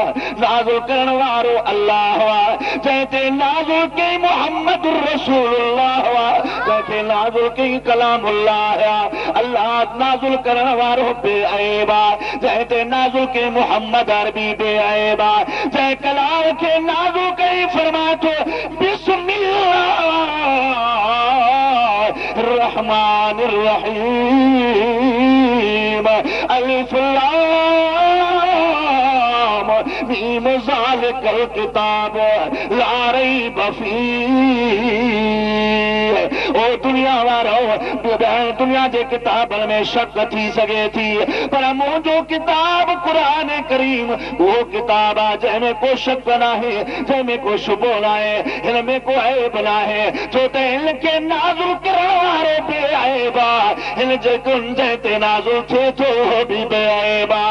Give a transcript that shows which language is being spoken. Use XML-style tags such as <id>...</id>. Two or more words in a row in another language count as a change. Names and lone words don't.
<sd>नाज़िल करण वारो अल्लाह आहे, जंहिंते नाज़िल कई मुहम्मद रसूलुल्लाह आहे, जंहिंखे नाज़िल कई कलामुल्लाह आहे। अल्लाह नाज़िल करण वारो बेअयब आहे, जंहिंते नाज़िल कई मुहम्मद अरबी बेअयब आहे, जंहिं कलाम खे नाज़िल कई फरमाए थो</sd> <ar>بسم الله الرحمن الرحيم ألف لام ميم ذلك الكتاب لا ريب فيه.</ar> <sd>ओ दुनिया वारो दुनिया जे किताबनि में शक थी सघे थी, पर मुंहिंजो किताब क़ुरान करीम वो किताब आहे जंहिंमें को शक न आहे, जंहिंमें को शुबो न आहे, हिन में को ऐब न आहे, छो त हिन खे नाज़ुल करण वारो बेऐब आहे, हिन जे जंहिं ते नाज़ुल थिए थो उहो बि बेऐब आहे।</sd>